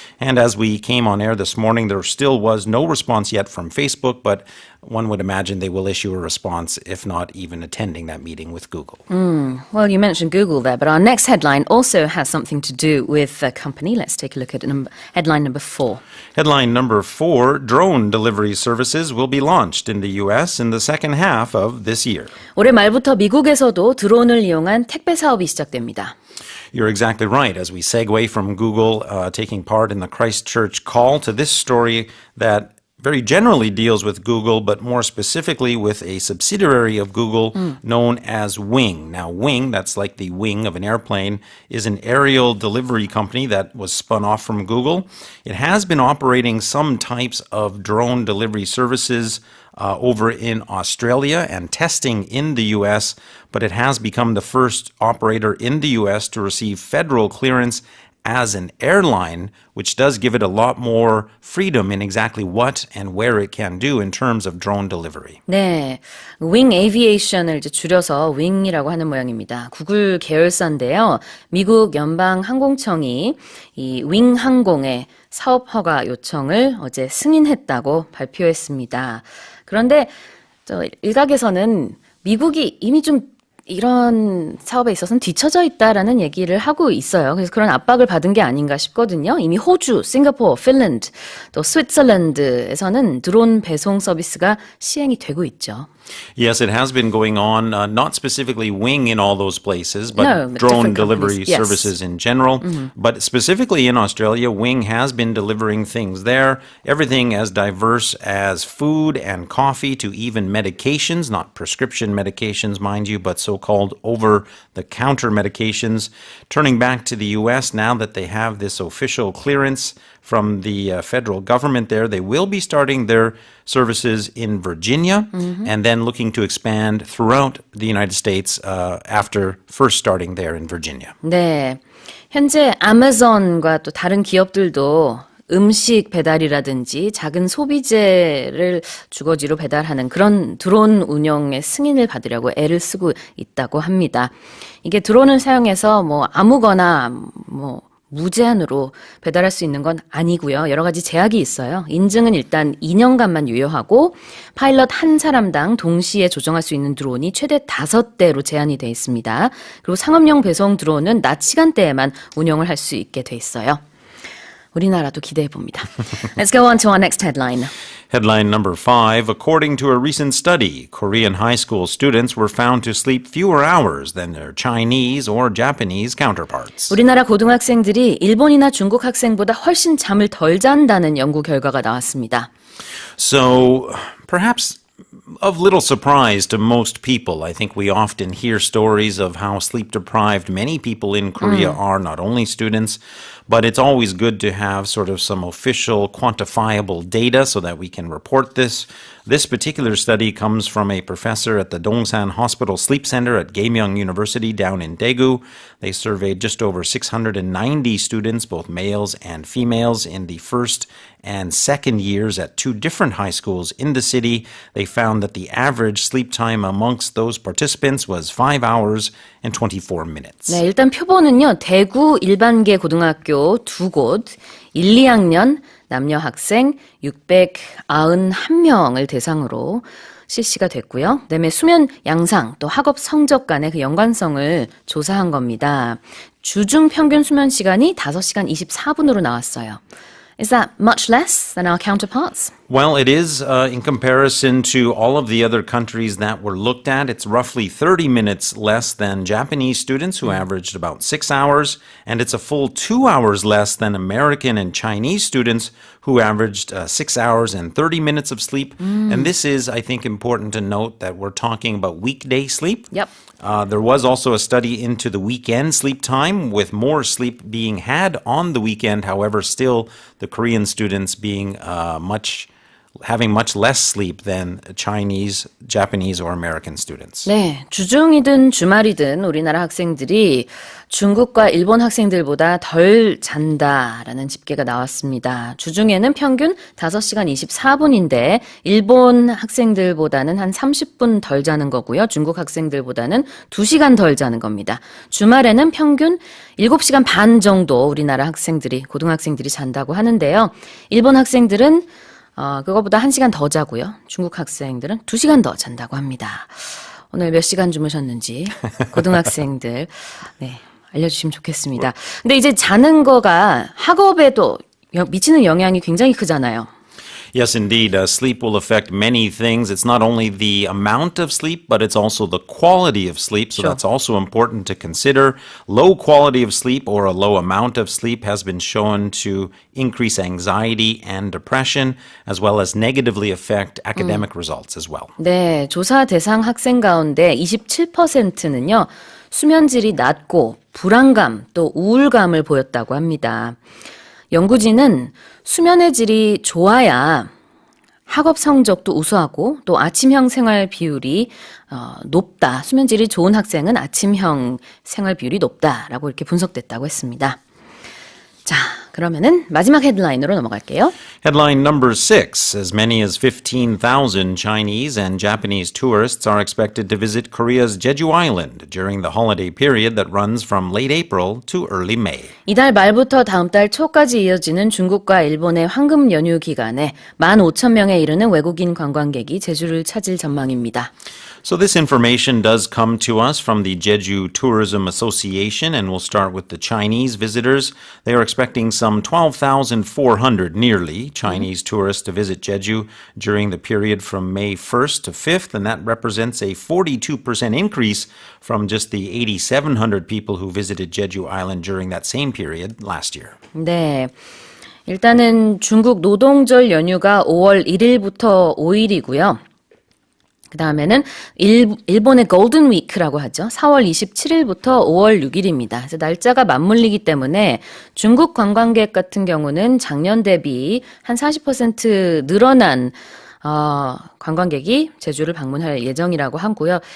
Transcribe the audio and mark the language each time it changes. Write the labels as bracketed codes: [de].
[en] And as we came on air this morning, there still was no response yet from Facebook, but one would imagine they will issue a response, if not even attending that meeting with Google. Well, you mentioned Google there, but our next headline also has something to do with a company. Let's take a look at headline number 4. Headline number 4, drone delivery services will be launched in the U.S. in the second half of this year. [ko] 올해 말부터 미국에서도 드론을 이용한 택배 사업이 시작됩니다. [en] You're exactly right. As we segue from Google taking part in the Christchurch Call to this story that very generally deals with Google, but more specifically with a subsidiary of Google known as Wing. Now, Wing, that's like the wing of an airplane, is an aerial delivery company that was spun off from Google. It has been operating some types of drone delivery services over in Australia and testing in the U.S., but it has become the first operator in the U.S. to receive federal clearance as an airline, which does give it a lot more freedom in exactly what and where it can do in terms of drone delivery. [ko] 네, 윙 에이비에이션을 이제 줄여서 윙이라고 하는 모양입니다. 구글 계열사인데요. 미국 연방 항공청이 이 윙 항공의 사업 허가 요청을 어제 승인했다고 발표했습니다. 그런데 일각에서는 미국이 이미 좀 이런 사업에 있어서는 뒤처져 있다라는 얘기를 하고 있어요. 그래서 그런 압박을 받은 게 아닌가 싶거든요. 이미 호주, 싱가포르, 핀란드, 또 스위스랜드에서는 드론 배송 서비스가 시행이 되고 있죠. [en] Yes, it has been going on, not specifically Wing in all those places, but No, drone delivery yes. services in general. But specifically in Australia, Wing has been delivering things there, everything as diverse as food and coffee to even medications, not prescription medications, mind you, but so-called over-the-counter medications. Turning back to the U.S., now that they have this official clearance from the federal government there, they will be starting their services in Virginia and then looking to expand throughout the United States after first starting there in Virginia. [ko] 네, 현재 아마존과 또 다른 기업들도 음식 배달이라든지 작은 소비재를 주거지로 배달하는 그런 드론 운영의 승인을 받으려고 애를 쓰고 있다고 합니다. 이게 드론을 사용해서 아무거나 무제한으로 배달할 수 있는 건 아니고요. 여러 가지 제약이 있어요. 인증은 일단 2년간만 유효하고 파일럿 한 사람당 동시에 조정할 수 있는 드론이 최대 5대로 제한이 돼 있습니다. 그리고 상업용 배송 드론은 낮 시간대에만 운영을 할 수 있게 돼 있어요. 우리나라도 기대해 봅니다. [en] Let's go on to our next headline. Headline number 5, according to a recent study, Korean high school students were found to sleep fewer hours than their Chinese or Japanese counterparts. [ko] 우리나라 고등학생들이 일본이나 중국 학생보다 훨씬 잠을 덜 잔다는 연구 결과가 나왔습니다. [en] So, perhaps of little surprise to most people. I think we often hear stories of how sleep-deprived many people in Korea are, not only students, but it's always good to have sort of some official quantifiable data so that we can report this. This particular study comes from a professor at the Dongsan Hospital Sleep Center at Gaemyeong University down in Daegu. They surveyed just over 690 students, both males and females, in the first and second years at 2 different high schools in the city. They found that the average sleep time amongst those participants was 5 hours and 24 minutes. [ko] 네, 일단 표본은요. 대구 일반계 고등학교 2곳, 1, 2학년 남녀 학생 691명을 대상으로 실시가 됐고요. 그다음에 수면 양상 또 학업 성적 간의 그 연관성을 조사한 겁니다. 주중 평균 수면 시간이 5시간 24분으로 나왔어요. [en] Is that much less than our counterparts? Well, it is in comparison to all of the other countries that were looked at. It's roughly 30 minutes less than Japanese students who averaged about 6 hours, and it's a full 2 hours less than American and Chinese students who averaged 6 hours and 30 minutes of sleep. And this is, I think, important to note that we're talking about weekday sleep. Yep. There was also a study into the weekend sleep time, with more sleep being had on the weekend. However, still the Korean students being having much less sleep than Chinese, Japanese, or American students. [ko] 네, 주중이든 주말이든 우리나라 학생들이 중국과 일본 학생들보다 덜 잔다라는 집계가 나왔습니다. 주중에는 평균 5시간 24분인데 일본 학생들보다는 한 30분 덜 자는 거고요. 중국 학생들보다는 2시간 덜 자는 겁니다. 주말에는 평균 7시간 반 정도 우리나라 학생들이, 고등학생들이 잔다고 하는데요. 일본 학생들은 그거보다 1시간 더 자고요. 중국 학생들은 2시간 더 잔다고 합니다. 오늘 몇 시간 주무셨는지 고등학생들 네, 알려주시면 좋겠습니다. 근데 이제 자는 거가 학업에도 미치는 영향이 굉장히 크잖아요. [en] Yes, indeed. Sleep will affect many things. It's not only the amount of sleep, but it's also the quality of sleep. So Sure. that's also important to consider. Low quality of sleep or a low amount of sleep has been shown to increase anxiety and depression, as well as negatively affect academic results as well. [ko] 네, 조사 대상 학생 가운데 27%는요, 수면질이 낮고 불안감 또 우울감을 보였다고 합니다. 연구진은 수면의 질이 좋아야 학업 성적도 우수하고 또 아침형 생활 비율이 높다. 수면질이 좋은 학생은 아침형 생활 비율이 높다라고 이렇게 분석됐다고 했습니다. 자, 그러면은 마지막 헤드라인으로 넘어갈게요. [en] Headline number 6. As many as 15,000 Chinese and Japanese tourists are expected to visit Korea's Jeju Island during the holiday period that runs from late April to early May. [ko] 이달 말부터 다음 달 초까지 이어지는 중국과 일본의 황금 연휴 기간에 15,000명에 이르는 외국인 관광객이 제주를 찾을 전망입니다. [en] So this information does come to us from the Jeju Tourism Association, and we'll start with the Chinese visitors. They are expecting some 12,400 nearly Chinese tourists to visit Jeju during the period from May 1st to 5th, and that represents a 42% increase from just the 8,700 people who visited Jeju Island during that same period last year. [ko] 네. 일단은 중국 노동절 연휴가 5월 1일부터 5일이고요. 그 다음에는 일본의 골든 위크라고 하죠. 4월 27일부터 5월 6일입니다. 그래서 날짜가 맞물리기 때문에 중국 관광객 같은 경우는 작년 대비 한 40% 늘어난 관광객이 제주를 방문할 예정이라고 하고요.